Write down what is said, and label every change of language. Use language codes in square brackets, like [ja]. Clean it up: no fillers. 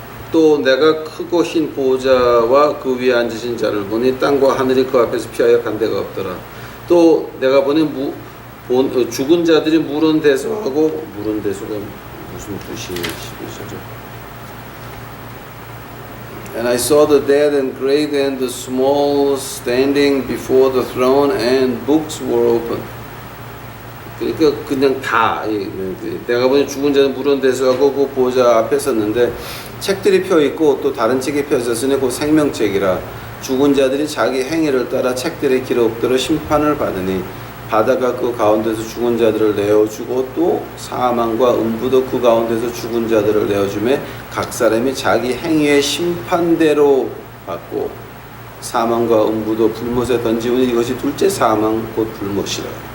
[ko] 또 내가 크고 흰 보좌와 그 위에 앉으신 자를 보니 땅과 하늘이 그 앞에서 피하여 간 데가 없더라. 또 내가 보니 죽은 자들이 물은 대소하고 물은 대소가 무슨 뜻이죠? [en] And I saw the dead and great and the small standing before the throne, and books were open. [ko] 그러니까 그냥 다 내가 보니 죽은 자는 물은 대수하고 그 보좌 앞에 섰는데 책들이 펴 있고 또 다른 책이 펴졌으니 그 생명책이라. 죽은 자들이 자기 행위를 따라 책들의 기록대로 심판을 받으니 바다가 그 가운데서 죽은 자들을 내어주고 또 사망과 음부도 그 가운데서 죽은 자들을 내어주매 각 사람이 자기 행위의 심판대로 받고 사망과 음부도 불못에 던지우니 이것이 둘째 사망 곧 불못이라.